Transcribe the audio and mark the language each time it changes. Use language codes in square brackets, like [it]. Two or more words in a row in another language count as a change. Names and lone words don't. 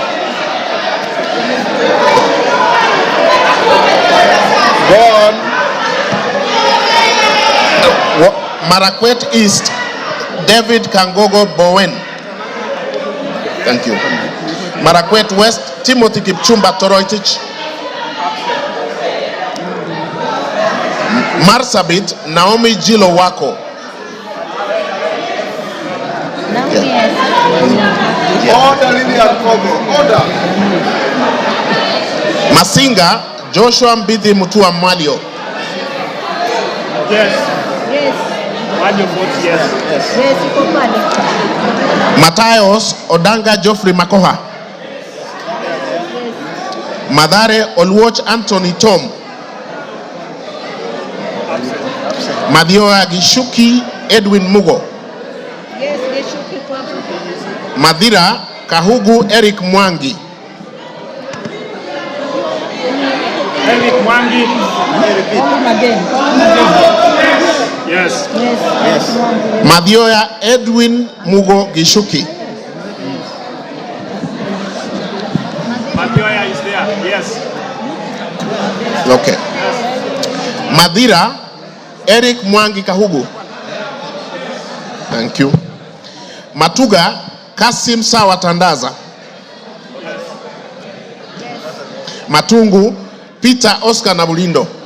[en] Go on. Marakwet East, David Kangogo Bowen. Thank you. Marakwet West, Timothy Kipchumba Toroitich. Marsabit, Naomi Jilo Wako. Order, Lilian Kogo. Order. Masinga, Joshua Mbithi Mutua Malio. Yes. Yes. Malio votes yes. Yes. Yes, Matayos Odanga Geoffrey Makoha. Madare Olwoch Anthony Tom. Madioa Gishuki Edwin Mugo. Yes, Gishuki. Madira Kahugu Eric Mwangi. Eric Mwangi. Yes. Yes. Yes. Madioa Edwin Mugo Gishuki. Madioa is there. Yes. Okay. Madira Eric Mwangi Kahugu. Thank you. Matuga Kasim Sawa Tandaza. Matungu Peter Oscar Nabulindo.